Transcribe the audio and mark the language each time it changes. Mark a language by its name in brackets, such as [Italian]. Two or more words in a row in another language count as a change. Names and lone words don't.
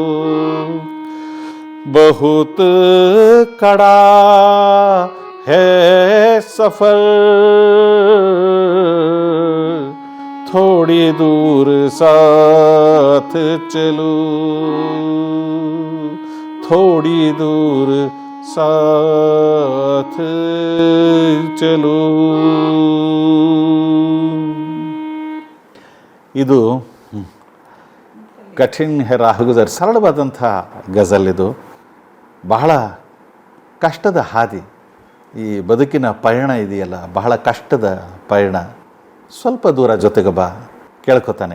[Hindi] बहुत कड़ा है सफर, थोड़ी दूर साथ चलो. थोड़ी दूर साथ चलो. [Kannada] ಇದು [Hindi] कठिन है राहगुज़र, [Kannada] ಸರಳವಾದಂಥ ಗಜಲ್ ಇದು. ಬಹಳ ಕಷ್ಟದ ಹಾದಿ, ಈ ಬದುಕಿನ ಪಯಣ ಇದೆಯಲ್ಲ, ಬಹಳ ಕಷ್ಟದ ಪಯಣ. ಸ್ವಲ್ಪ ದೂರ ಜೊತೆಗೆ ಬಾ ಕೇಳ್ಕೊತಾನೆ.